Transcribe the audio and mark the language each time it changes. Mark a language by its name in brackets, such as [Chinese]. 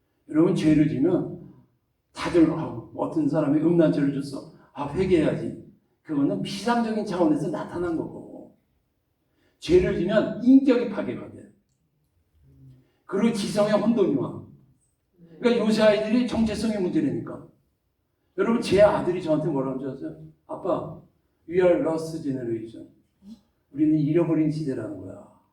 [Korean] 여러분 죄를 지면 다들 어떤 사람이 음란죄를 줬어. 회개해야지. 그거는 피상적인 차원에서 나타난 거고 죄를 지면 인격이 파괴가 돼. 그리고 지성의 혼돈이 와. 그러니까 요새 아이들이 정체성의 문제라니까. 여러분 제 아들이 저한테 뭐라고 하는 줄 아세요? [English] 아빠, we are lost generation. [Korean] 우리는 잃어버린 시대라는 거야.